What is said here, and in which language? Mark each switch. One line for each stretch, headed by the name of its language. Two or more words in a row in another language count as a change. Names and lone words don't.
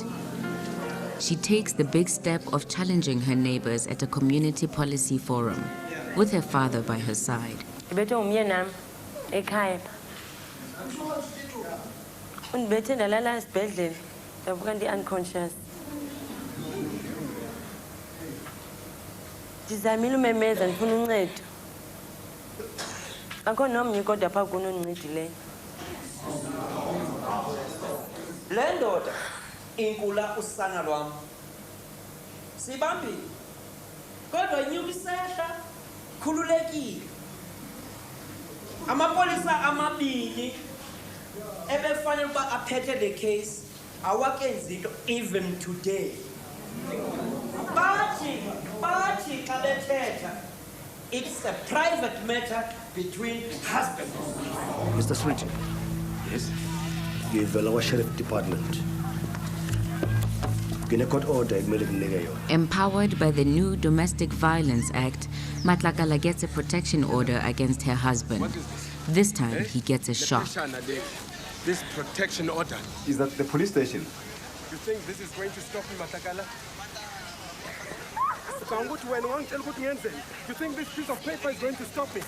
English: She takes the big step of challenging her neighbors at a community policy forum, with her father by her side. Unconscious.
Xhosa: Ndizamile umemeza ndifuna uncedo. Akho nomnye kodwa apha kunondincedileyo. Le ndoda inkula usana lwam. Sibambile. Kodwa inyuka isehla khululekile. Amapolisa amabili ebefanele ukuba aphethe le case awakenzi into
English: even today.
Xhosa: Bathi xa bethetha,
English: it's a private matter between husbands. Mr. Switch. Yes?
Zulu: Ngivela kwa-Sheriff Department. Ngine-
English: court order
Zulu: ekumele nginike yona.
English: Empowered by the new Domestic Violence Act, Matlakala gets a protection order against her husband. This time, he gets a shock. This protection order. Is that the police station? You think this is going to stop me, Matlakala? You think this piece of paper is going to stop me?